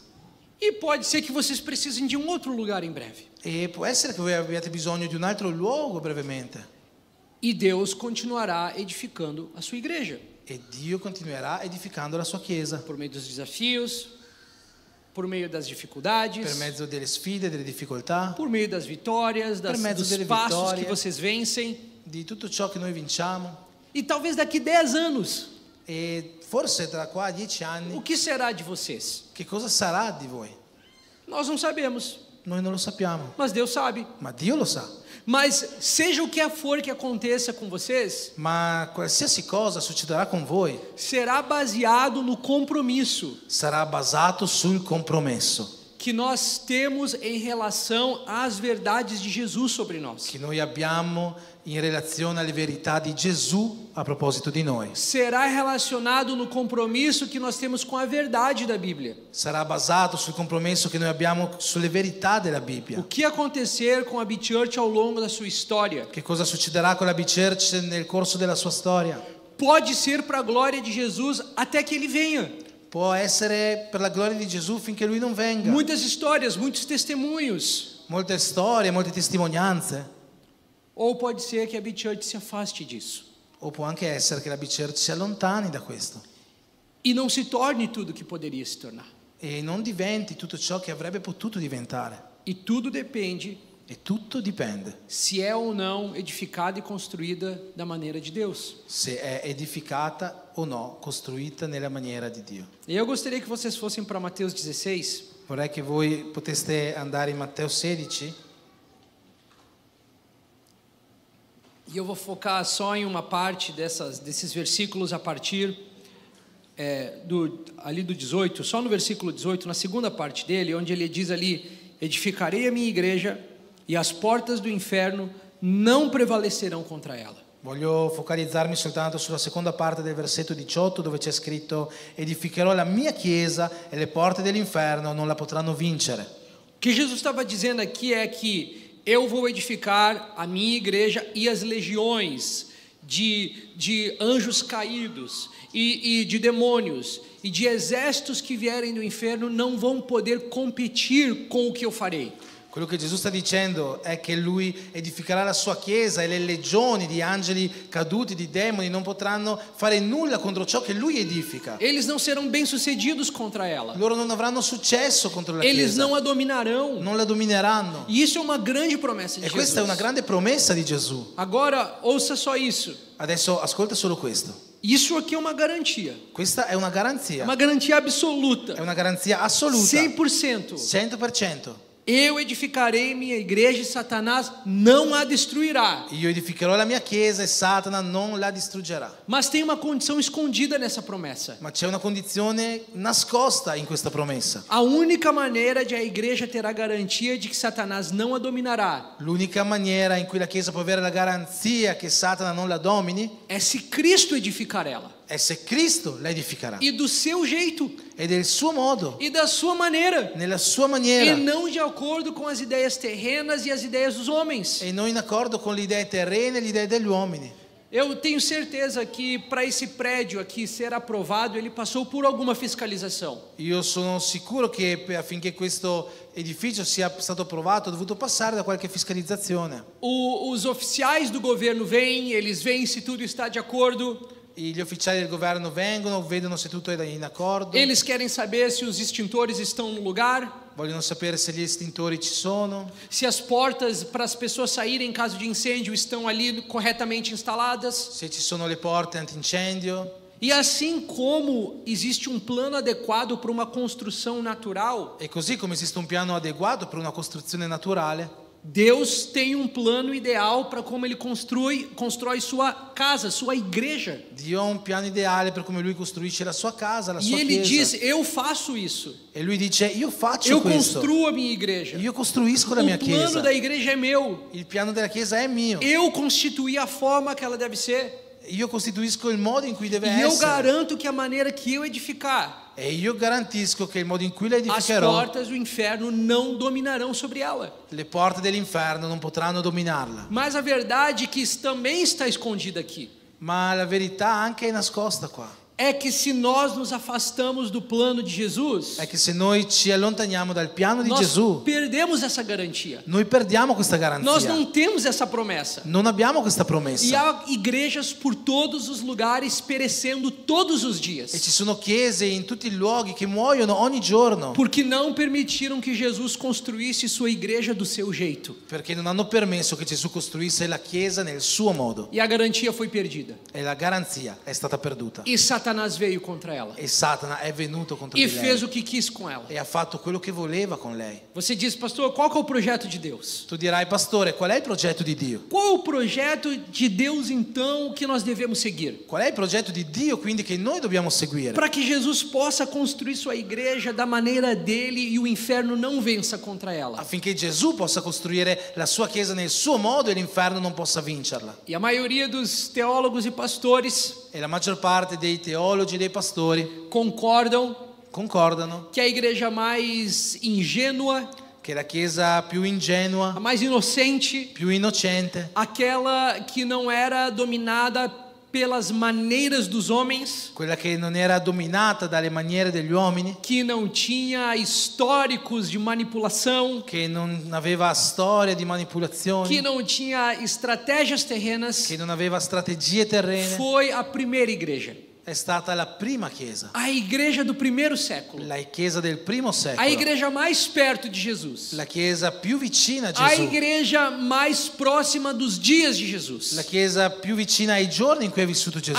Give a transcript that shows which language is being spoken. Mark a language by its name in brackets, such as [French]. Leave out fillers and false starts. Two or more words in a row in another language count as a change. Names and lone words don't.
[Portuguese] E pode ser que vocês precisem de um outro lugar em breve. [Italian] E può essere che voi abbiate bisogno di un altro luogo brevemente. [Portuguese] E Deus continuará edificando a sua igreja [Italian] E Dio continuerà edificando la sua chiesa [Portuguese] por meio dos desafios, por meio das dificuldades, [Italian] per mezzo delle sfide, delle difficoltà, [Portuguese] por meio das vitórias, [Italian] Per mezzo [Portuguese] dos [Italian] delle [Portuguese] passos que [Italian] vittorie. [Portuguese] vocês vencem. [Italian] di tutto ciò che noi vinciamo. [Portuguese] E talvez daqui 10 anos, [Italian] E forse tra qua a 10 [Portuguese] o [Italian] anni, [Portuguese] que será de vocês? [Italian] che cosa sarà di voi? [Portuguese] Nós não sabemos, [Italian] Noi non lo sappiamo, [Portuguese] mas Deus sabe. [Italian] ma Dio lo sa. [Portuguese] Mas seja o que for que aconteça com vocês, [Italian] Ma qualsiasi cosa succederà con voi [Portuguese] será baseado no compromisso [Italian] sarà basato sul compromesso [Portuguese] que nós temos em relação às verdades de Jesus sobre nós. [Italian] che noi abbiamo in relazione alle verità di Gesù a proposito di noi. [Portuguese] Será relacionado no compromisso que nós temos com a verdade da Bíblia. [Italian] Sarà basato sul compromesso che noi abbiamo sulle verità della [Portuguese] O [Italian] Bibbia. [Portuguese] que acontecer com a B-Church ao longo da sua história [Italian] Che cosa succederà con la B-Church nel corso della sua storia? [Portuguese] pode ser para a glória de Jesus até que ele venha. [Italian] Può essere per la gloria di Gesù finché lui non venga. [Portuguese] Muitas histórias, muitos testemunhos. [Italian] Molte storie, molte testimonianze. [Portuguese] Ou pode ser que a B-Church se afaste disso [Italian] O può anche essere che la B-Church si allontani da questo [Portuguese] e não se torne tudo que poderia se tornar. [Italian] e non diventi tutto ciò che avrebbe potuto diventare. [Portuguese] E tudo depende [Italian] E tutto dipende [Portuguese] se é ou não edificada e construída da maneira de Deus. [Italian] se è edificata o no, costruita nella maniera di Dio. [Portuguese] E eu gostaria que vocês fossem para Mateus 16. [Italian] Vorrei che voi poteste andare in Matteo 16 [Portuguese] E eu vou focar só em uma parte desses versículos a partir ali do 18, só no versículo 18, na segunda parte dele, onde ele diz ali: edificarei a minha igreja e as portas do inferno não prevalecerão contra ela. [Italian] Voglio focalizzarmi soltanto sulla seconda parte del versetto 18, dove c'è scritto: edificherò la mia chiesa e le porte dell'inferno non la potranno vincere. [Portuguese] O que Jesus estava dizendo aqui é que eu vou edificar a minha igreja e as legiões de anjos caídos e de demônios e de exércitos que vierem do inferno não vão poder competir com o que eu farei. [Italian] Quello che Gesù sta dicendo è che lui edificherà la sua chiesa e le legioni di angeli caduti, di demoni, non potranno fare nulla contro ciò che lui edifica. [Portuguese] Eles não serão bem-sucedidos contra ela. [Italian] Loro non avranno successo contro la [Portuguese] Eles [Italian] chiesa, [Portuguese] não a dominarão. [Italian] non la domineranno. [Portuguese] E isso é uma grande promessa de [Italian] E questa è [Portuguese] Jesus. [Italian] una grande promessa di Gesù. [Portuguese] Agora, ouça só isso. [Italian] Adesso ascolta solo questo. [Portuguese] Isso aqui é uma garantia. [Italian] Questa è una garanzia. [Portuguese] Uma garantia absoluta. [Italian] È una garanzia assoluta. [Portuguese] 100%. [Italian] 100%. [Portuguese] Eu edificarei minha igreja e Satanás não a destruirá. [Italian] Io edificherò la mia chiesa e Satana non la distruggerà. [Portuguese] Mas tem uma condição escondida nessa promessa. [Italian] Ma c'è una condizione nascosta in questa promessa. [Portuguese] A única maneira de a igreja ter a garantia de que Satanás não a dominará [Italian] L'unica maniera in cui la chiesa può avere la garanzia che Satana non la domini [Portuguese] é se Cristo edificar ela. [Italian] è se Cristo la edificherà. [Portuguese] E do seu jeito. [Italian] E del suo modo, [Portuguese] E da sua maneira. [Italian] nella sua [Portuguese] E [Italian] maniera. [Portuguese] não de acordo com as ideias terrenas e as ideias dos homens. [Italian] E non in accordo con le idee terrene e le idee degli uomini. [Portuguese] Eu tenho certeza que para esse prédio aqui ser aprovado, ele passou por alguma fiscalização. [Italian] Io sono sicuro che affinché questo edificio sia stato approvato, ha dovuto passare da qualche fiscalizzazione. [Portuguese] Os oficiais do governo vêm, eles veem se tudo está de acordo. [Italian] Gli ufficiali del governo vengono, vedono se tutto è in accordo, [Portuguese] Eles querem saber se os extintores estão no lugar, [Italian] vogliono sapere se gli estintori ci sono, [Portuguese] se as portas para as pessoas saírem em caso de incêndio estão ali corretamente instaladas. [Italian] se ci sono le porte antincendio. [Portuguese] E assim como existe um plano adequado para uma construção natural, [Italian] E così come esiste un piano adeguato per una costruzione naturale, [Portuguese] Deus tem um plano ideal para como Ele constrói sua casa, sua igreja. [Italian] Dio ha un piano ideale per come lui costruisce la sua casa, la [Portuguese] E [Italian] sua [Portuguese] Ele [Italian] chiesa. [Portuguese] diz: eu faço isso. [Italian] E lui dice: io faccio [Portuguese] Eu [Italian] questo, [Portuguese] construo a minha igreja. [Italian] io costruisco la mia [Portuguese] O plano [Italian] chiesa, [Portuguese] da igreja é meu. [Italian] il piano della chiesa è mio, [Portuguese] Eu constituí a forma que ela deve ser. [Italian] io costituisco il modo in cui deve [Portuguese] E eu [Italian] essere, [Portuguese] garanto que a maneira que eu edificar, [Italian] e io garantisco che il modo in cui la [Portuguese] as [Italian] edificherò, [Portuguese] portas do inferno não dominarão sobre ela. [Italian] le porte dell'inferno non potranno dominarla. [Portuguese] Mas a verdade que também está escondida aqui [Italian] Ma la verità anche è nascosta qua, [Portuguese] é que se nós nos afastamos do plano de Jesus, [Italian] è che se noi ci allontaniamo dal piano di [Portuguese] nós [Italian] Gesù, [Portuguese] perdemos essa garantia. [Italian] noi perdiamo questa [Portuguese] Nós [Italian] garanzia, [Portuguese] não temos essa promessa. [Italian] non abbiamo questa [Portuguese] E [Italian] promessa. [Portuguese] há igrejas por todos os lugares perecendo todos os dias, [Italian] E ci sono chiese in tutti i luoghi che muoiono ogni giorno, [Portuguese] porque não permitiram que Jesus construísse sua igreja do seu jeito. [Italian] perché non hanno permesso che Gesù costruisse la chiesa nel suo modo, [Portuguese] E a garantia foi perdida. [Italian] e la garanzia è stata perduta. [Portuguese] E Satanás veio contra ela. [Italian] E Satana è venuto contro [Portuguese] E [Italian] di [Portuguese] fez [Italian] lei [Portuguese] o que quis com ela. [Italian] e ha fatto quello che voleva con lei. [Portuguese] Você diz, pastor, qual que é o projeto de Deus? [Italian] Tu dirai: pastore, qual è il progetto di Dio? [Portuguese] Qual é o projeto de Deus, então, que nós devemos seguir? [Italian] Qual è il progetto di Dio quindi che noi dobbiamo seguire? [Portuguese] Para que Jesus possa construir sua igreja da maneira dele e o inferno não vença contra ela. [Italian] Affinché Gesù possa costruire la sua chiesa nel suo modo e l'inferno non possa vincerla. [Portuguese] E a maioria dos teólogos e pastores [Italian] E la maggior parte dei teologi e dei pastori concordano [Portuguese] que a igreja mais ingênua, [Italian] che la chiesa più [Portuguese] a [Italian] ingenua, [Portuguese] mais inocente, [Italian] più innocente, [Portuguese] aquela que não era dominada pelas maneiras dos homens, [Italian] quella che non era dominata dalle maniere degli uomini, [Portuguese] que não tinha históricos de manipulação, [Italian] che non aveva storia di [Portuguese] que [Italian] manipolazioni, [Portuguese] não tinha estratégias terrenas, [Italian] che non aveva strategie terrene, [Portuguese] foi a primeira igreja. [Italian] è stata la prima chiesa, [Portuguese] a igreja do primeiro século, [Italian] la chiesa del primo [Portuguese] a [Italian] secolo, [Portuguese] igreja mais perto de Jesus, [Italian] la chiesa più vicina a [Portuguese] a [Italian] Gesù, [Portuguese] igreja mais próxima dos dias de Jesus, [Italian] la chiesa più vicina ai giorni in cui è vissuto Gesù,